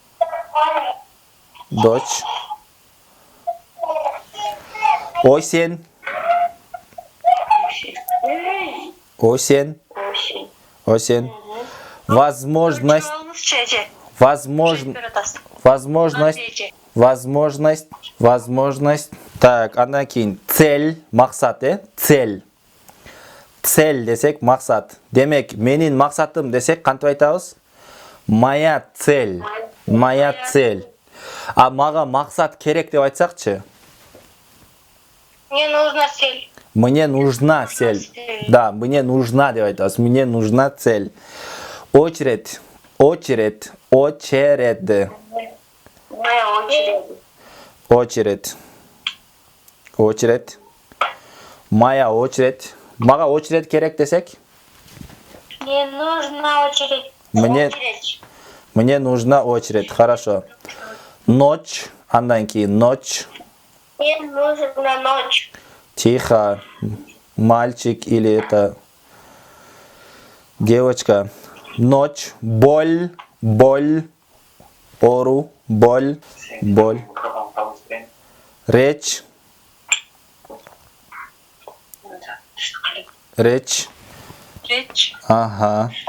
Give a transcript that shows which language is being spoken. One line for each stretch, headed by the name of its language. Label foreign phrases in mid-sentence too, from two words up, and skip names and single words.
Russian: Дочь. Осень. Возможность. Так,
Kyrgyz: андан кийин цель, максат, цель десек максат. Демек, менин максатым десек кантип айтабыз?
Russian: Моя цель.
Kyrgyz: А мага максат керек деп айтсакчы?
Russian: Мне нужна цель. Мне нужна цель. Да, мне нужна
Kyrgyz: деп айтабыз.
Russian: Мне нужна цель. Очередь. Моя очередь. Моя очередь.
Kyrgyz: Мага очередь керек десек?
Russian: Мне нужна очередь. Мне нужна очередь. Хорошо. Ночь.
Kyrgyz: Андан кийин ночь.
Russian: Мне нужна ночь. Тихо. Мальчик или это девочка. Ночь. Боль. Ору. Боль. Речь. Ага.